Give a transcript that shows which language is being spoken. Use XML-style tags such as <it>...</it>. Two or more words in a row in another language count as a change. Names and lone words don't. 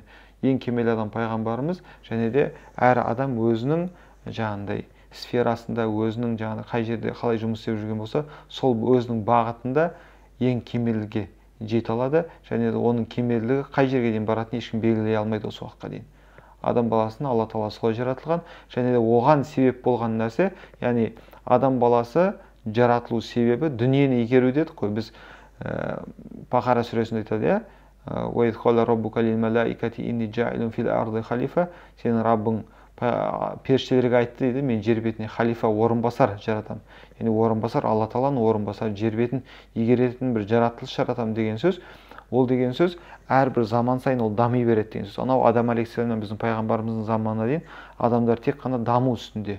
<kk>Ең кемел адам пайғамбарымыз, және де әр адам өзінің жаңағындай сферасында, өзінің жаңағы қай жерде қалай жұмыс істеп жүрген болса, сол өзінің бағытында ең кемелге жете алады, және де оның кемелдігі қай жерге дейін баратынын ешкім белгілей алмайды осы уақытқа дейін. Адам баласын Алла Тағала солай жаратылған, және де оған себеп болған нәрсе, яғни адам баласы жаратылу себебі дүниені игеру дедік қой. Біз Бақара сүресінде айтады,</kk> <ar>«وإذ قال ربك للملائكة إني جاعل في الأرض خليفة».</ar> <kk>Сенің Раббың періштелерге айтты дейді, мен жер бетіне халифа, орынбасар жаратамын. Яғни орынбасар, Алла Тағаланың орынбасар, жер бетін игеретін бір жаратылыс жаратамын деген сөз. Ол деген сөз әрбір заман сайын ол дами береді деген сөз. Анау Адам алейхиссаламнан біздің пайғамбарымыздың заманына дейін адамдар тек қана даму үстінде.</kk>